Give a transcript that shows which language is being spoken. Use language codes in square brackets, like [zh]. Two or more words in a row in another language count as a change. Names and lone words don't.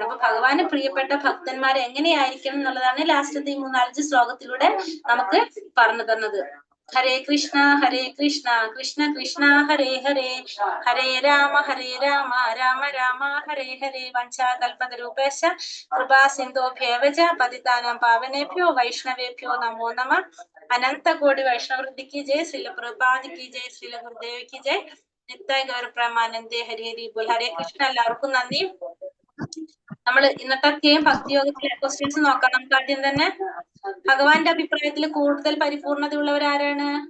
[ml] അപ്പൊ ഭഗവാന് പ്രിയപ്പെട്ട ഭക്തന്മാർ എങ്ങനെയായിരിക്കണം എന്നുള്ളതാണ് ലാസ്റ്റത്തെ ഈ 3-4 ശ്ലോകത്തിലൂടെ നമുക്ക് പറഞ്ഞു തന്നത്. [sa] ഹരേ കൃഷ്ണ കൃഷ്ണ കൃഷ്ണ ഹരേ ഹരേ, ഹരേ രാമ രാമ രാമ ഹരേ ഹരേ. വഞ്ചാകൽപതരൂപേശ കൃപാ സിന്ധോഭ്യേവ ച പതിതാനാം പാവനേഭ്യോ വൈഷ്ണവേഭ്യോ നമോ നമഃ. [hi] अनंत कोटि वैष्णववृद्धि की जय। श्रील प्रभुपाद की जय. श्रील गुरुदेव की जय। नित्य गौर प्रेमानंदे हरि हरि बोल। हरे कृष्ण. [ml] എല്ലാവർക്കും നന്ദി. നമ്മൾ ഇന്നത്തെയും ഭക്തിയോഗത്തിലെ ക്വസ്റ്റ്യൻസ് നോക്കാം. നമുക്ക് ആദ്യം തന്നെ ഭഗവാന്റെ അഭിപ്രായത്തിൽ കൂടുതൽ പരിപൂർണത ഉള്ളവർ ആരാണ്?